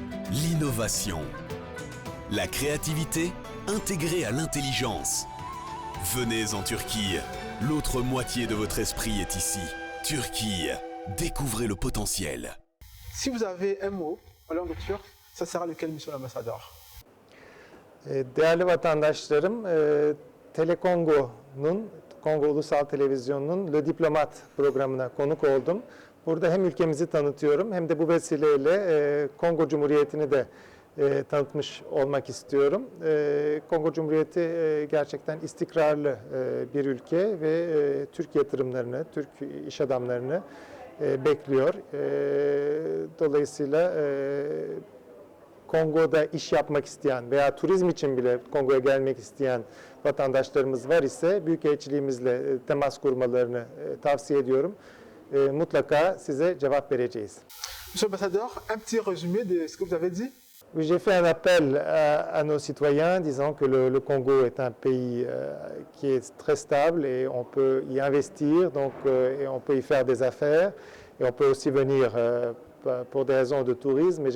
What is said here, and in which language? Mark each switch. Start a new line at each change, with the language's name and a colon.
French: L'innovation. La créativité intégrée à l'intelligence. Venez en Turquie. L'autre moitié de votre esprit est ici. Turquie. Découvrez le potentiel. Si vous avez un mot en langue turque, ça sera lequel, monsieur l'ambassadeur?
Turkish: Değerli vatandaşlarım, Telekongo'nun, Kongo Ulusal Televizyonu'nun Le Diplomat programına konuk oldum. Burada hem ülkemizi tanıtıyorum hem de bu vesileyle Kongo Cumhuriyeti'ni de tanıtmış olmak istiyorum. Kongo Cumhuriyeti gerçekten istikrarlı bir ülke ve Türk yatırımlarını, Türk iş adamlarını bekliyor. Dolayısıyla Kongo'da iş yapmak isteyen veya turizm için bile Kongo'ya gelmek isteyen vatandaşlarımız var ise büyükelçiliğimizle temas kurmalarını tavsiye ediyorum. Mutlaka size cevap vereceğiz.
French: Monsieur l'ambassadeur, un petit résumé de ce que vous avez dit. Oui, j'ai fait un appel à nos citoyens disant que le Congo est un pays qui est très stable et on peut y investir, donc, et on peut y faire des affaires et on peut aussi venir pour des raisons de tourisme.